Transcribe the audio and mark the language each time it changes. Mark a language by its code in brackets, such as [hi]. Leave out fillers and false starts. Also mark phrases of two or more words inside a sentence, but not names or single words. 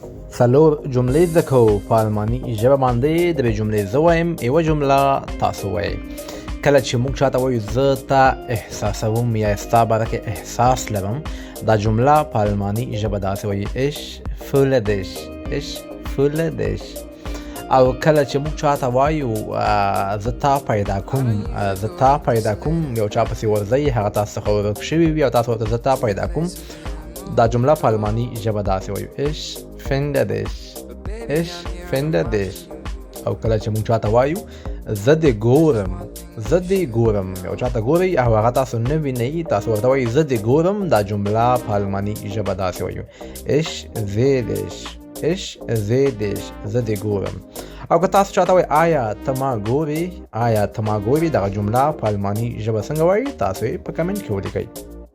[ps] څلور جملې زده کوو په الماني ژبه باندې. درې جملې زه وایم، یوه جمله تاسو وایئ. کله چې موږ چاته وایو زه تا احساسوم یا ستا باره کې احساس لرم، دا جمله په الماني ژبه داسې وایي [de] ich fühle dich. ich fühle dich. [ps] او کله چې موږ چاته وایو زه تا پیدا کوم، زه تا پیدا کوم، یو چا پسې ورځئ، هغه تاسو څخه ورک شوي وي او تاسو ورته زه تا پیدا کوم، دا جمله په الماني ژبه داسې وایو [de] ich finde dich. ich finde dich. [ps] او کله چې موږ چاته وایو زه دې ګورم، زه دې ګورم، یو چاته ګورئ او هغه تاسو نه وینئ، تاسو ورته وایئ زه دې ګورم، دا جمله په الماني ژبه داسې وایو [de] ich sehe dich. ich sehe dich. [ps] زه دې ګورم. او که تاسو چاته وایئ آیا ته ما ګورې، آیا ته ما ګورې، دغه جمله په الماني ژبه څنګه وایي، تاسو یې په کمنټ کې ولیکئ.